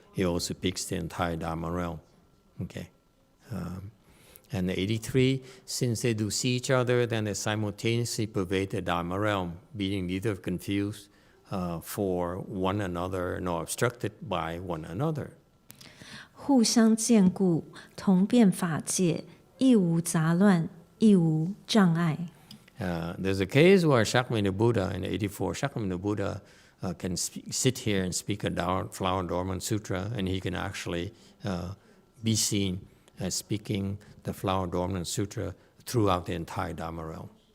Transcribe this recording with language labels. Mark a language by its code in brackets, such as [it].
[en] He also speaks the entire Dharma realm. Okay. And 83, since they do see each other, then they simultaneously pervade the Dharma realm, being neither confused for one another nor obstructed by one another. [zh] 互相见故，同遍法界，亦无杂乱，亦无障碍。 [en] There's a case where Shakyamuni Buddha, in 84, Shakyamuni Buddha can sit here and speak a Flower Dormant Sutra, and he can actually be seen as speaking the Flower Dormant Sutra throughout the entire Dharma realm.